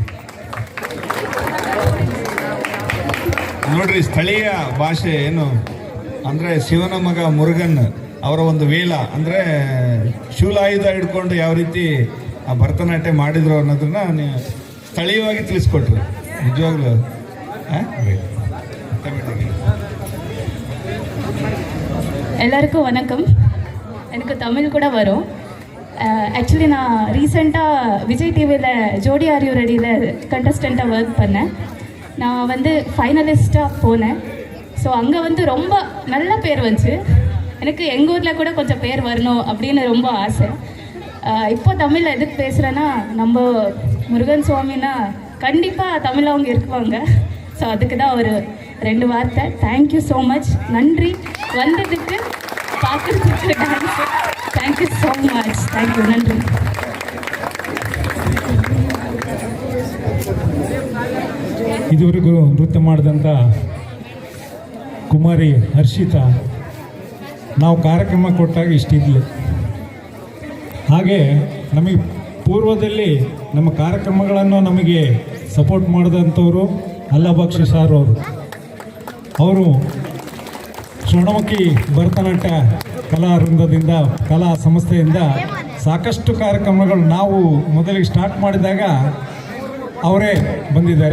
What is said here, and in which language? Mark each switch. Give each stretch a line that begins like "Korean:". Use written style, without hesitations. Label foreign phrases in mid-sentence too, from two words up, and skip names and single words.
Kannada: ನೋಡ್ರಿ, ಸ್ಥಳೀಯ ಭಾಷೆ ಏನು ಅಂದರೆ ಶಿವನ ಮಗ ಮುರುಗನ್ ಅವರ ಒಂದು ವೇಲ ಅಂದರೆ ಶೂಲಾಯುಧ ಹಿಡ್ಕೊಂಡು ಯಾವ ರೀತಿ ಆ ಭರತನಾಟ್ಯ ಮಾಡಿದ್ರು ಅನ್ನೋದನ್ನ ಸ್ಥಳೀಯವಾಗಿ ತಿಳಿಸ್ಕೊಟ್ರು. ನಿಜವಾಗ್ಲೂ
Tamil: எல்லாருக்கும் வணக்கம். எனக்கு தமிழ் கூட வரும். ஆக்சுவலி நான் ரீசெண்டாக விஜய் டிவியில் ஜோடி ஆர் யூ ரெடியில் கண்டஸ்டண்ட்டாக ஒர்க் பண்ணேன். நான் வந்து ஃபைனலிஸ்ட்டாக போனேன். ஸோ அங்கே வந்து ரொம்ப நல்ல பேர் வந்துச்சு. எனக்கு எங்கள் ஊரில் கூட கொஞ்சம் பேர் வரணும் அப்படின்னு ரொம்ப ஆசை. இப்போ தமிழில் எதுக்கு பேசுகிறேன்னா, நம்ம முருகன் சுவாமின்னா கண்டிப்பாக தமிழ் அவங்க இருக்குவாங்க. ஸோ அதுக்கு தான் ஒரு 2 வார்த்தை.
English: thank you so much.
Tamil: நன்றி வந்ததுக்கு, பார்க்குறதுக்கு டான்ஸு.
English: thank you so much.
Tamil: தேங்க்யூ. நன்றி.
Kannada: ಇದುವರೆಗೂ ನೃತ್ಯ ಮಾಡಿದಂಥ ಕುಮಾರಿ ಹರ್ಷಿತಾ ನಾವು ಕಾರ್ಯಕ್ರಮ ಕೊಟ್ಟಾಗ ಇಷ್ಟಿದ್ಲು. ಹಾಗೆ ನಮಗೆ ಪೂರ್ವದಲ್ಲಿ ನಮ್ಮ ಕಾರ್ಯಕ್ರಮಗಳನ್ನು ನಮಗೆ ಸಪೋರ್ಟ್ ಮಾಡಿದಂಥವರು ಅಲ್ಲಭಕ್ಷಿ ಸಾರ್ ಅವರು ಸ್ವರ್ಣಮುಖಿ ಭರತನಾಟ್ಯ ಕಲಾ ವೃಂದದಿಂದ, ಕಲಾ ಸಂಸ್ಥೆಯಿಂದ ಸಾಕಷ್ಟು ಕಾರ್ಯಕ್ರಮಗಳು ನಾವು ಮೊದಲಿಗೆ ಸ್ಟಾರ್ಟ್ ಮಾಡಿದಾಗ ಅವರೇ ಬಂದಿದ್ದಾರೆ.